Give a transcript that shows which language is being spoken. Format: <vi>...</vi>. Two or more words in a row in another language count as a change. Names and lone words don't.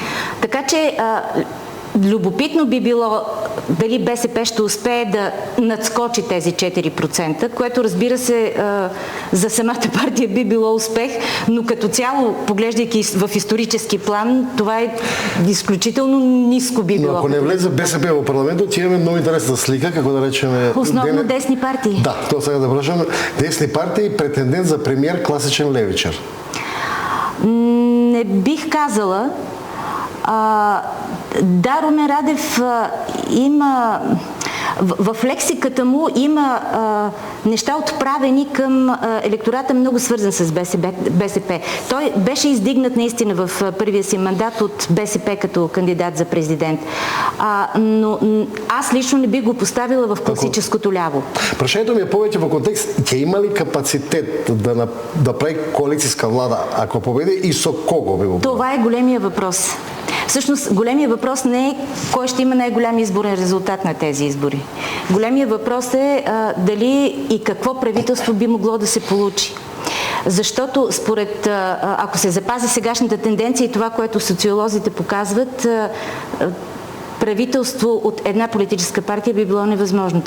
<bg>Така че Любопитно би било дали БСП ще успее да надскочи тези 4%, което разбира се за самата партия би било успех, но като цяло, поглеждайки в исторически план, това е изключително ниско би било.</bg> <mk>Но ако не влезе БСП в парламента, ти имаме много интересна слика, како да речеме... Основно десни партии. Да, тоа сега да връщам. Десни партии, претендент за премиер, класичен левичар.</mk> <bg>Не бих казала. Да, Румен Радев има в лексиката му има неща отправени към електората, много свързан с БСП. Той беше издигнат наистина в първия си мандат от БСП като кандидат за президент. Но аз лично не би го поставила в класическото ляво.</bg> <mk>Прашањето ми е повеќе во контекст, ќе има ли капацитет да прави коалицијска влада ако победи и со кого би го?</mk> <bg>Това е големия въпрос. Всъщност, големия въпрос не е кой ще има най-голям изборен резултат на тези избори. Големия въпрос е дали и какво правителство би могло да се получи. Защото според, ако се запази сегашната тенденция и това, което социолозите показват, правителство от една политическа партия би било невъзможно.</bg>